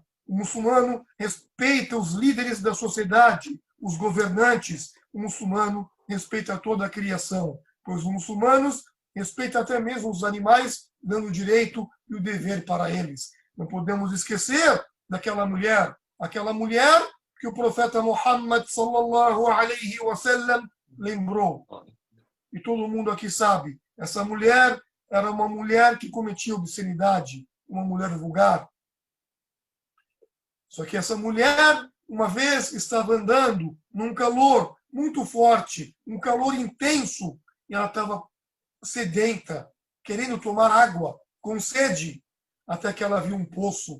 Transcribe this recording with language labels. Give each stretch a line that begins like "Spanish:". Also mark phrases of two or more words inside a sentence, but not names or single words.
Portuguese: O muçulmano respeita os líderes da sociedade, os governantes. O muçulmano respeita toda a criação, pois os muçulmanos respeitam até mesmo os animais, dando o direito e o dever para eles. Não podemos esquecer daquela mulher, aquela mulher que o profeta Muhammad
Arabic: صلى الله عليه وسلم
Portuguese: lembrou. E todo mundo aqui sabe, essa mulher era uma mulher que cometia obscenidade, uma mulher vulgar. Só que essa mulher, uma vez, estava andando num calor muito forte, um calor intenso, e ela estava sedenta, querendo tomar água, com sede, até que ela viu um poço.